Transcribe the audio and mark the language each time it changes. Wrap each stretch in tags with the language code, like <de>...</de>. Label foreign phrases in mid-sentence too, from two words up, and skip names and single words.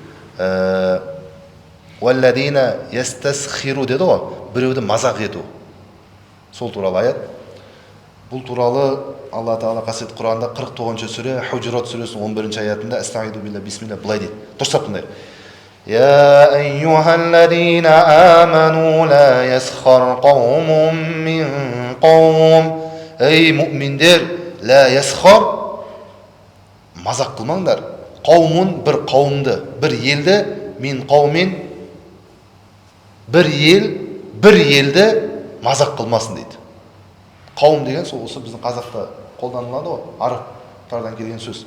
<ar>والذين يستسخرون</ar> <kk>деді ғой, біреуді мазақ ету. Сол туралы аят. Бұл туралы Алла Тағала қасиетті Құранда 49-ші сүре Хужурат сүресінің 11-ші аятында</kk> <ar>أستعيذ بالله بسم الله</ar> <kk>былай дейді. Дұрыстап тыңдайық.</kk> <ar>يا أيها الذين آمنوا لا يسخر قوم من قوم.</ar> <kk>Ей мүминдер,</kk> <ar>لا يسخر,</ar> <kk>мазақ қылмаңдар. Қаумун, бір қауымды, бір елді,</kk> <ar>من قوم,</ar> <kk>бір елді мазақ қылмасын дейді. Қауым деген сол осы біздің қазақта қолданылады ғой, арабтардан келген сөз.</kk>